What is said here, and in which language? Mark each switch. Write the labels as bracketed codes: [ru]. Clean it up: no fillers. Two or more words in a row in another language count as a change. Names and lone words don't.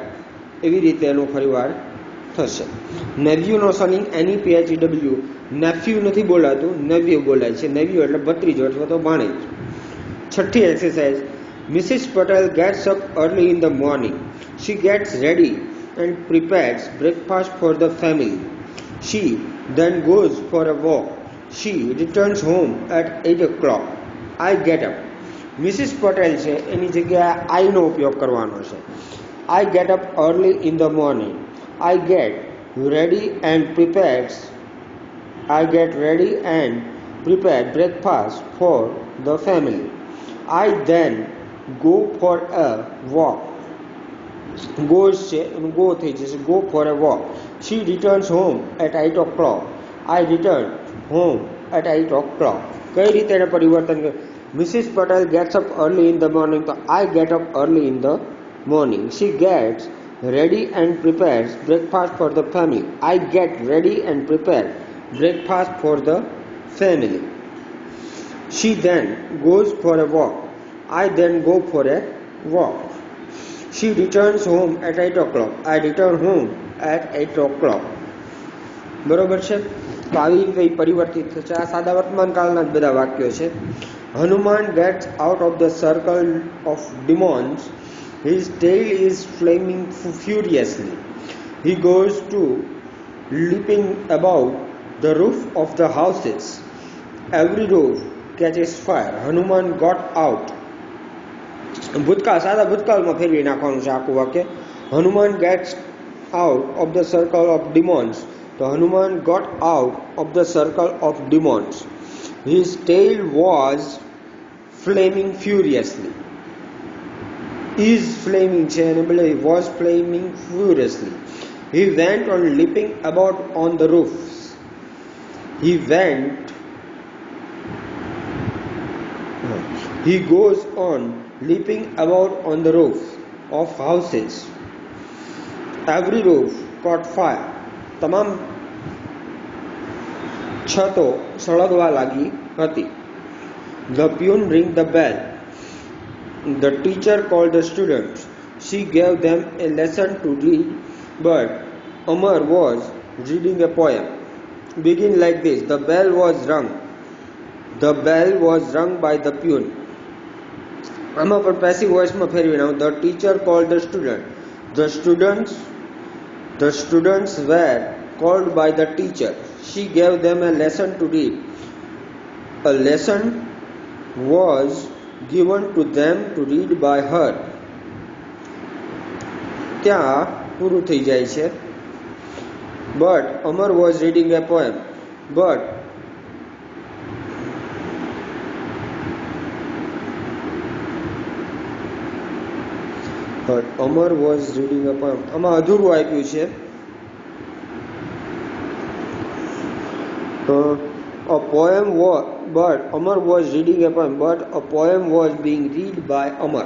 [gu] એવી રીતે એનો ફરીવાર થશે. નેવ્યુનો સ્પેલિંગ NEPHEW, નેફ્યુ નથી બોલાતું, નેવ્યુ બોલાય છે. નેવ્યુ એટલે ભત્રીજો અથવા તો ભાણેજ. છઠ્ઠી એક્સરસાઇઝ. [en] Mrs. Patel gets up early in the morning. She gets ready and prepares breakfast for the family. She then goes for a walk. She returns home at 8 o'clock. I get up. Mrs. Patel [gu] છે એની જગ્યાએ I નો ઉપયોગ કરવાનો છે. [en] I get up early in the morning. I get ready and prepare breakfast for the family. I then go for a walk. [gu] Goes છે એનું go થઈ જશે, [en] go for a walk. She returns home at 8 o'clock. I return home at 8 o'clock. [gu] કઈ રીતે એને પરિવર્તન કરે? [en] Mrs. Patel gets up early in the morning, તો I get up early in the morning. She gets ready and prepares breakfast for the family. I get ready and prepare breakfast for the family. She then goes for a walk. I then go for a walk. She returns home at 8 o'clock. I return home at 8 o'clock. [gu] બરોબર છે? તો આવી રીતે પરિવર્તિત થશે. આ સાદા વર્તમાન કાળના જ બધા વાક્યો છે. [en] હનુમાન gets out of the circle of demons. His tail is flaming furiously. He goes to leaping above the roof of the houses. Every roof catches fire. Hanuman got out. [gu] ભૂતકાળ, સાદા ભૂતકાળમાં ફેરવી નાખવાનું છે આખું વાક્ય. [en] Hanuman gets out of the circle of demons, તો Hanuman got out of the circle of demons. His tail was flaming furiously. is flaming [gu] છે અને બદલે [en] was flaming furiously. He went on leaping about on the roofs. He goes on leaping about on the roof of houses. Every roof caught fire. [gu] તમામ છતો સળગવા લાગી હતી. [en] The peon rang the bell. The teacher called the students. She gave them a lesson to read, but Amar was reading a poem. Begin like this. The bell was rung. The bell was rung by the peon. [gu] આમાં પણ [en] passive voiceમાં [gu] ફેરવી નાખો. [en] The teacher called the student. The students were called by the teacher. She gave them a lesson to read. A lesson was given to them to read by her. [gu] ત્યાં પૂરું થઈ જાય છે. [en] But Amar was reading a poem. But Amar was reading a poem. [gu] આમાં અધૂરું આપ્યું છે. [en] A poem was, but Amar was reading a poem, but a poem was being read by Amar.